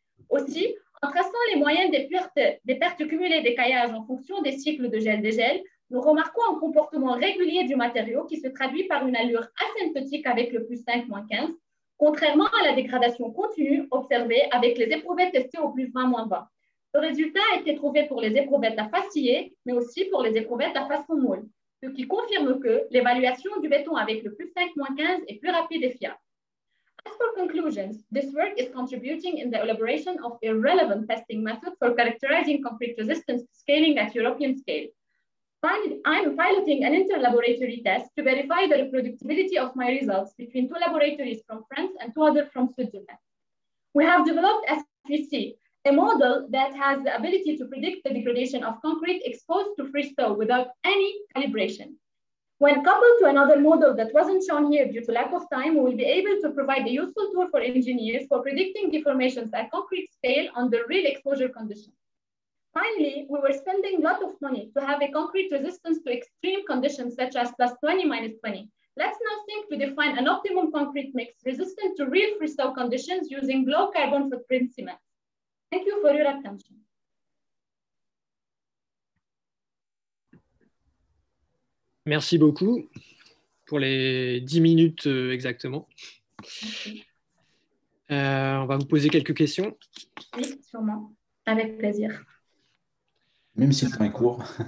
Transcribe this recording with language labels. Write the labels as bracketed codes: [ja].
[fr] Aussi, en traçant les moyennes des pertes cumulées d'écaillage en fonction des cycles de gel-dégel, nous remarquons un comportement régulier du matériau qui se traduit par une allure asymptotique avec le plus 5-15, contrairement à la dégradation continue observée avec les éprouvettes testées au plus 20-20. Le résultat a été trouvé pour les éprouvettes à face sciée, mais aussi pour les éprouvettes à façon moule, ce qui confirme que l'évaluation du béton avec le plus 5-15 est plus rapide et fiable. [en] As for conclusions, this work is contributing in the elaboration of a relevant testing method for characterizing concrete resistance to scaling at European scale. I'm piloting an interlaboratory test to verify the reproducibility of my results between 2 laboratories from France and 2 others from Switzerland. We have developed, as we see, a model that has the ability to predict the degradation of concrete exposed to freeze-thaw without any calibration. When coupled to another model that wasn't shown here due to lack of time, we will be able to provide a useful tool for engineers for predicting deformations at concrete scale under real exposure conditions. Finally, we were spending a lot of money to have a concrete resistance to extreme conditions such as +20, -20. Let's now think to define an optimum concrete mix resistant to real freeze-thaw conditions using low carbon footprint cement. Thank you for your attention. [fr] Merci beaucoup pour les 10 minutes exactement. On va vous poser quelques questions. Oui, sûrement. Avec plaisir. Même si le temps est court.